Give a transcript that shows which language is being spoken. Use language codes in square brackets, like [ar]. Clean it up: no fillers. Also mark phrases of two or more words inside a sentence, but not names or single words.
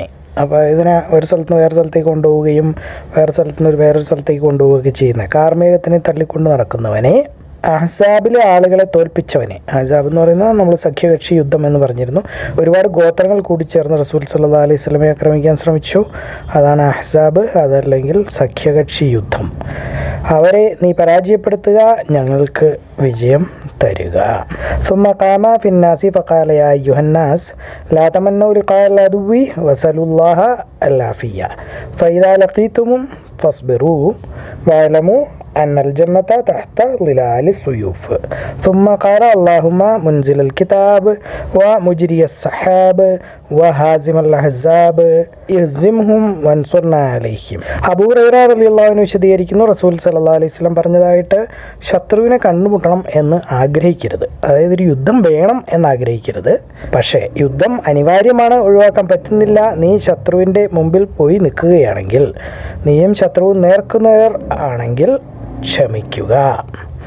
[ml] അപ്പോൾ ഇതിനെ ഒരു സ്ഥലത്ത് നിന്ന് വേറെ സ്ഥലത്തേക്ക് കൊണ്ടുപോവുകയും വേറെ സ്ഥലത്ത് നിന്ന് വേറൊരു സ്ഥലത്തേക്ക് കൊണ്ടുപോവുകയൊക്കെ ചെയ്യുന്ന കാർമേഘത്തിനെ തള്ളിക്കൊണ്ട് നടക്കുന്നവനെ, അഹ്സാബിലെ ആളുകളെ തോൽപ്പിച്ചവനെ. അഹ്സാബ് എന്ന് പറയുന്നത് നമ്മൾ സഖ്യകക്ഷി യുദ്ധം എന്ന് പറഞ്ഞിരുന്നു. ഒരുപാട് ഗോത്രങ്ങൾ കൂടിച്ചേർന്ന് റസൂൽ [ar] صلى الله عليه وسلم [ml] ആക്രമിക്കാൻ ശ്രമിച്ചു. അതാണ് അഹ്സാബ്, അതല്ലെങ്കിൽ സഖ്യകക്ഷി യുദ്ധം. അവരെ നീ പരാജയപ്പെടുത്തുക, ഞങ്ങൾക്ക് വിജയം തരുക. [ar] ثم قام في الناس فقال يا أيها الناس لا تمنوا لقاء العدو وسلوا الله العافية فإذا لقيتموهم فاصبروا واعلموا أن الجنة تحت ظلال السيوف. ثم قال اللهم منزل الكتاب ومجري السحاب وهازم الأحزاب اهزمهم وانصرنا عليهم. [ml] അബൂ ഹുറൈറ [ar] رضي الله عنه [ml] വിശദീകരിക്കുന്നു, റസൂൽ [ar] صلى الله عليه وسلم [ml] പറഞ്ഞതായിട്ട്, ശത്രുവിനെ കണ്ടുമുട്ടണം എന്ന് ആഗ്രഹിക്കരുത്. അതായത് ഒരു യുദ്ധം വേണം എന്ന് ആഗ്രഹിക്കരുത്. പക്ഷേ യുദ്ധം അനിവാര്യമാണ്, ഒഴിവാക്കാൻ പറ്റുന്നില്ല. നീ ശത്രുവിൻ്റെ മുമ്പിൽ പോയി നിൽക്കുകയാണെങ്കിൽ, നീയും ശത്രുവും നേർക്കുനേർ ആണെങ്കിൽ ക്ഷമിക്കുക.